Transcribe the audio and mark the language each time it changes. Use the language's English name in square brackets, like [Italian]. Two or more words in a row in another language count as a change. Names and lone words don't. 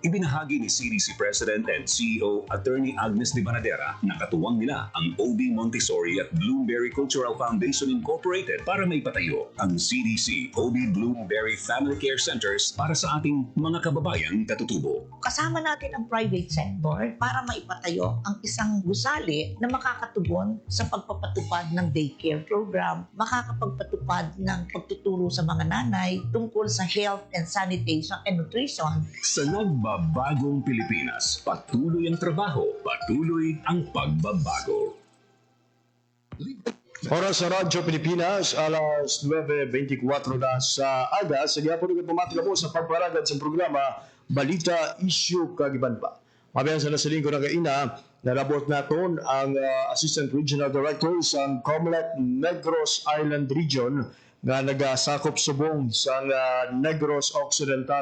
[Filipino] Ibinahagi ni CDC [English] President and CEO [Filipino] Attorney Agnes de Banadera na katuwang nila ang OB Montessori at Bloomberry Cultural Foundation Incorporated para maipatayo ang CDC OB Bloomberry Family Care Centers para sa ating mga kababayang katutubo. Kasama natin ang [English] private sector [Filipino] para maipatayo ang isang gusali na makakatugon sa pagpapatupad ng [English] daycare program, [Filipino] makakapagpatupad ng pagtuturo sa mga nanay tungkol sa [English] health and sanitation and nutrition. [Filipino] Sa nagbabagong Pilipinas, patuloy ang trabaho, patuloy ang pagbabago. [Hiligaynon] Oras sa Radyo Pilipinas, alas 9:24 na sa aga. Sa gihapon ng pumatila mo sa pagparagad sa programa Balita, Issue, Kagiban pa. Mabiyan sa nasaling ko na kaina, nalabot naton ang [English] Assistant Regional Director [Hiligaynon] sa COMELEC Negros Island Region nga nagasakop subong sa Negros Occidental.